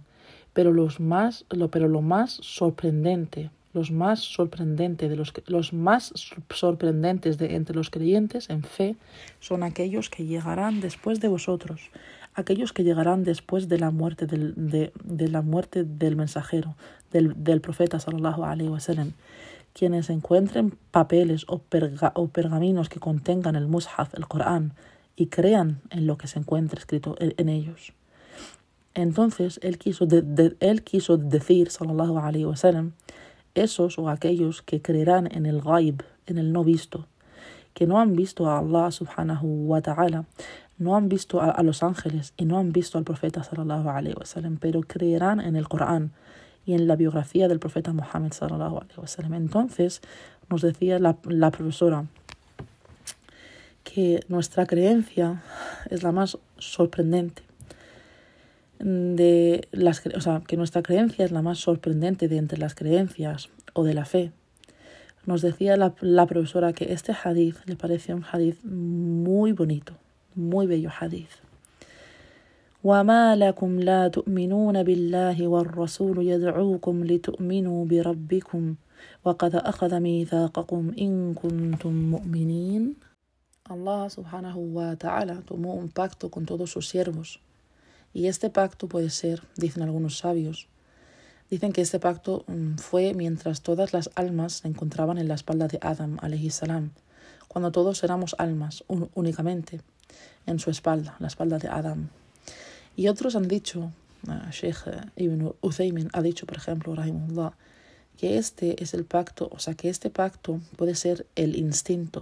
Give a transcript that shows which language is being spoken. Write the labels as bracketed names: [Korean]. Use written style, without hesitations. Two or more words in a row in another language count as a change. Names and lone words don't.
[Spanish] Pero lo más sorprendente de entre los creyentes en fe son aquellos que llegarán después de vosotros, aquellos que llegarán después de la muerte del mensajero, del profeta [Arabic] صلى الله عليه وسلم, [Spanish] quienes encuentren papeles o pergaminos que contengan el mushaf, el Corán, y crean en lo que se encuentra escrito en ellos. Entonces él quiso decir, [Arabic] صلى الله عليه وسلم, [Spanish] esos o aquellos que creerán en el ghaib, en el no visto, que no han visto a [Arabic] الله سبحانه وتعالى, [Spanish] no han visto a los ángeles y no han visto al profeta [Arabic] صلى الله عليه وسلم, [Spanish] pero creerán en el Corán y en la biografía del profeta Muhammad [Arabic] صلى الله عليه وسلم. [Spanish] Entonces nos decía la profesora que nuestra creencia es la más sorprendente que nuestra creencia es la más sorprendente de entre las creencias o de la fe. Nos decía la profesora que este hadith le parecía un hadith muy bonito, muy bello hadith. [Arabic] وَمَا لَكُمْ لَا تُؤْمِنُونَ بِاللَّهِ وَالرَّسُولُ يَدْعُوكُمْ لِتُؤْمِنُوا بِرَبِّكُمْ وَقَدْ أَخَذَ مِيثَاقَكُمْ إِن كُنتُم مُؤْمِنِينَ. الله سبحانه وتعالى [Spanish] tomó un pacto con todos sus siervos. Y este pacto puede ser, dicen algunos sabios, dicen que este pacto fue mientras todas las almas se encontraban en la espalda de Adam, [Arabic] عليه السلام, [Spanish] cuando todos éramos almas únicamente en su espalda, la espalda de Adam. Y otros han dicho, Sheikh Ibn Uthaymin ha dicho, por ejemplo, rahimahullah, que este es el pacto, que este pacto puede ser el instinto.